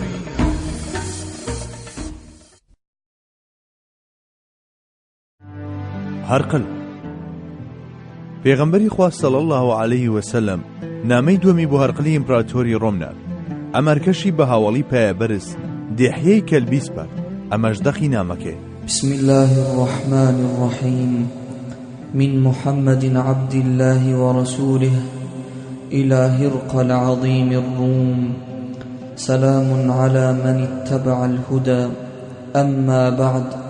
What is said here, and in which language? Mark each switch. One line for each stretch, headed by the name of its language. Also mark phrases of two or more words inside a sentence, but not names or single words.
Central Kurdish: هەرقل پێغەمبەری خوا
Arabic: صلی الله علیه وسلم
Central Kurdish: نامەی دووەمی بۆ هەرقلی ئیمپراتۆری ڕۆم ناد. ئەمەرکەشی بە هاوڵی پایەبەرز دێحیەی کەلبی سپار. ئەمەش دەخی نامەکەی.
Arabic: بسم الله الرحمن الرحيم من محمد عبد الله ورسوله إلى هرقل عظيم الروم سلام على من اتبع الهدى أما بعد